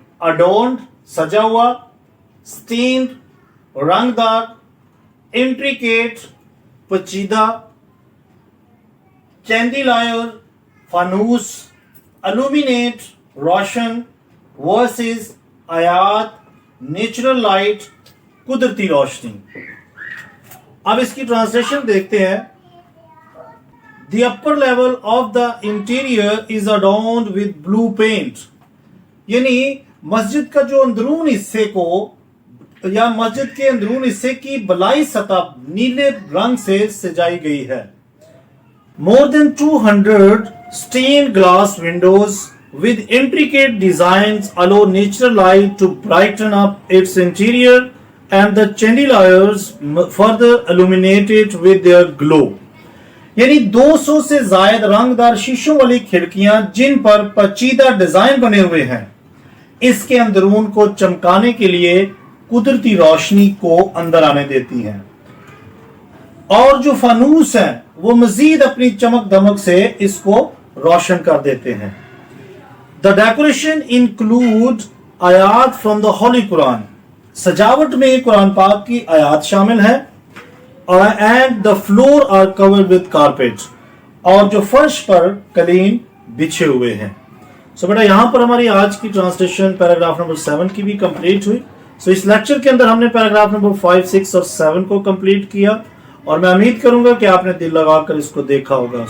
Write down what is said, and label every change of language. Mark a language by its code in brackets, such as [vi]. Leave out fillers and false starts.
[ur] اڈورنڈ سجا ہوا، اسٹینڈ رنگ دار، انٹریکیٹ پیچیدہ، چیندیلائر فانوس، الومینیٹ روشن، ورسز آیات نیچرل لائٹ قدرتی روشنی. اب اس کی ٹرانسلیشن دیکھتے ہیں. [en] The upper level of the interior is adorned with blue paint. [ur] یعنی مسجد کا جو اندرون حصے کو یا مسجد کے اندرون حصے کی بلائی سطح نیلے رنگ سے سجائی گئی ہے. [en] More than 200 stained glass windows with intricate designs allow natural light to brighten up its interior and the chandeliers further illuminate it with their glow. [ur] یعنی 200 سے زائد رنگدار شیشوں والی کھڑکیاں جن پر پیچیدہ ڈیزائن بنے ہوئے ہیں اس کے اندرون کو چمکانے کے لیے قدرتی روشنی کو اندر آنے دیتی ہیں. اور جو فانوس ہیں وہ مزید اپنی چمک دمک سے اس کو روشن کر دیتے ہیں. [en] The decoration include آیات from the Holy Quran. [ur] سجاوٹ میں قرآن پاک کی آیات شامل ہیں. [en] And the floor are covered with carpet. [ur] اور جو فرش پر قلین بچھے ہوئے ہیں. سو بیٹا یہاں پر ہماری آج کی ٹرانسلیشن پیراگراف نمبر 7 کی بھی کمپلیٹ ہوئی. سو اس لیکچر کے اندر ہم نے پیراگراف نمبر 5, 6 اور 7 کو کمپلیٹ کیا اور میں امید کروں گا کہ آپ نے دل لگا کر اس کو دیکھا ہوگا.